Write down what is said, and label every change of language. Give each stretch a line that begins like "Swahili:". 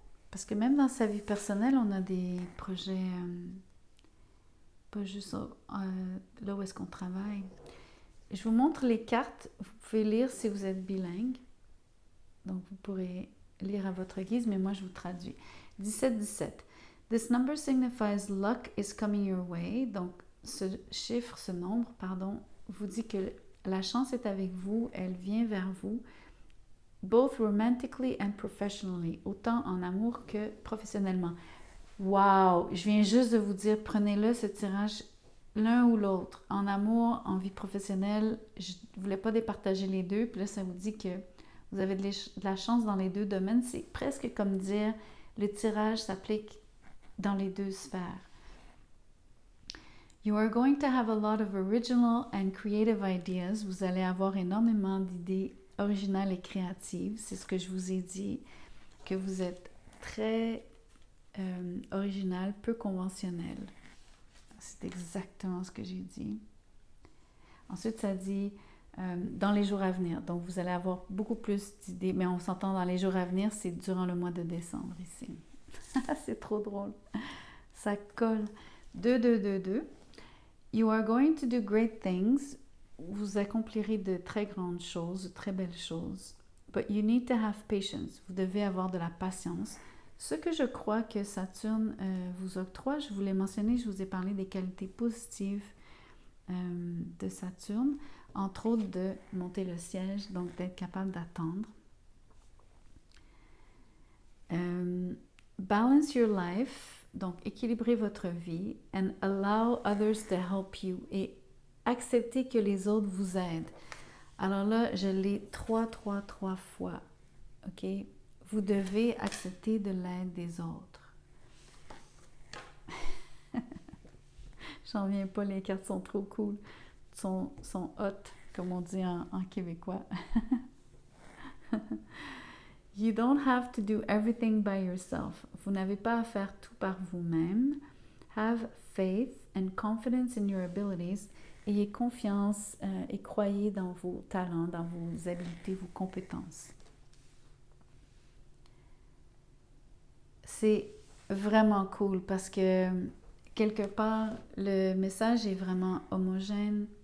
French: Parce que même dans sa vie personnelle, on a des projets pas juste là où est-ce qu'on travaille. Je vous montre les cartes. Vous pouvez lire si vous êtes bilingue. Donc, vous pourrez lire à votre guise, mais moi, je vous traduis. 17-17.
English: This number signifies luck is coming your way.
French: Donc, ce chiffre, ce nombre, pardon, vous dit que la chance est avec vous, elle vient vers vous,
English: both romantically and professionally,
French: autant en amour que professionnellement. Wow! Je viens juste de vous dire, prenez-le, ce tirage, l'un ou l'autre. En amour, en vie professionnelle, je ne voulais pas départager les deux, puis là, ça vous dit que vous avez de la chance dans les deux domaines. C'est presque comme dire, le tirage s'applique dans les deux sphères.
English: You are going to have a lot of original and creative ideas.
French: Vous allez avoir énormément d'idées originales et créatives. C'est ce que je vous ai dit, que vous êtes très original, peu conventionnel. C'est exactement ce que j'ai dit. Ensuite, ça dit dans les jours à venir. Donc, vous allez avoir beaucoup plus d'idées. Mais on s'entend dans les jours à venir, c'est durant le mois de décembre ici. C'est trop drôle. Ça colle. 2, 2, 2, 2.
English: You are going to do great things.
French: Vous accomplirez de très grandes choses, de très belles choses.
English: But you need to have patience.
French: Vous devez avoir de la patience. Ce que je crois que Saturne vous octroie, je vous l'ai mentionné, je vous ai parlé des qualités positives de Saturne, entre autres de monter le siège, donc d'être capable d'attendre.
English: Balance your life.
French: Donc, équilibrez votre vie
English: and allow others to help you
French: et acceptez que les autres vous aident. Alors là, je l'ai trois fois. OK? Vous devez accepter de l'aide des autres. J'en reviens pas, les cartes sont trop cool. Sont hot, comme on dit en québécois.
English: You don't have to do everything by yourself.
French: Vous n'avez pas à faire tout par vous-même.
English: Have faith and confidence in your abilities.
French: Ayez confiance et croyez dans vos talents, dans vos habiletés, vos compétences. C'est vraiment cool parce que quelque part, le message est vraiment homogène.